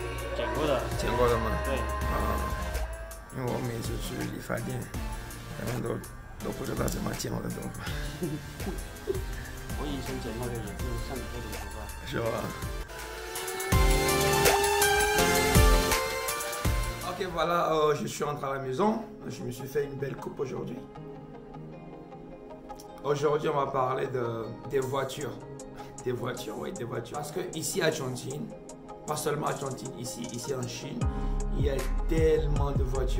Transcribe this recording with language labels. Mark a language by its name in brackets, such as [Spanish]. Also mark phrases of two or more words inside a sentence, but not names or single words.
[Chinese] 剪过的。剪过的吗？对。因为我每次去理发店，他们都不知道怎么剪我的头发。我以前剪那个也是像你这种头发。是吧 [French] ？Ok, voilà, je suis rentré à la maison. Je me suis fait une belle coupe aujourd'hui. Aujourd'hui, on va parler des voitures. Des voitures, oui, des voitures. Parce que ici à Argentine, pas seulement à Argentine, ici en Chine, il y a tellement de voitures.